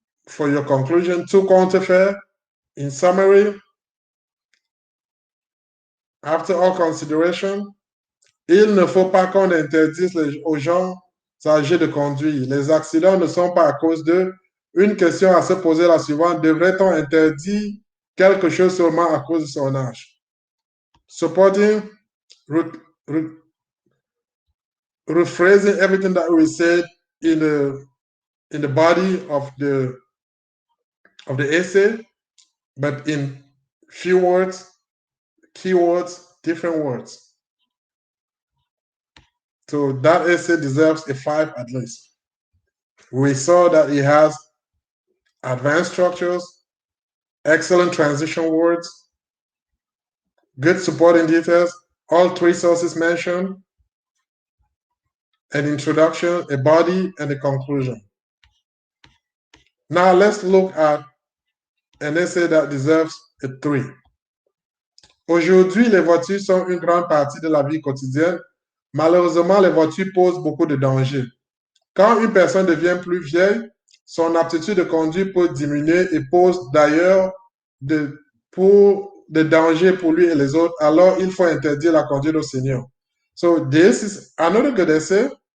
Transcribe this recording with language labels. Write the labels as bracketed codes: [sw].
[en] for your conclusion, [fr] tout compte fait, [en] in summary, after all consideration, [fr] il ne faut pas qu'on interdise aux gens âgés de conduire. Les accidents ne sont pas à cause d'eux. Une question à se poser la suivante, devrait-on interdire quelque chose seulement à cause de son âge? [en] Supporting, rephrasing everything that we said in the body of the essay, but in few words, keywords, different words. So that essay deserves a 5 at least. We saw that it has advanced structures, excellent transition words, good supporting details, all 3 sources mentioned, an introduction, a body, and a conclusion. Now let's look at an essay that deserves a 3. [fr] Aujourd'hui, les voitures sont une grande partie de la vie quotidienne. Malheureusement, les voitures posent beaucoup de dangers. Quand une personne devient plus vieille, son aptitude de conduire peut diminuer et pose d'ailleurs des dangers pour lui et les autres. Alors, il faut interdire la conduite aux seniors. [en] So this is another good essay.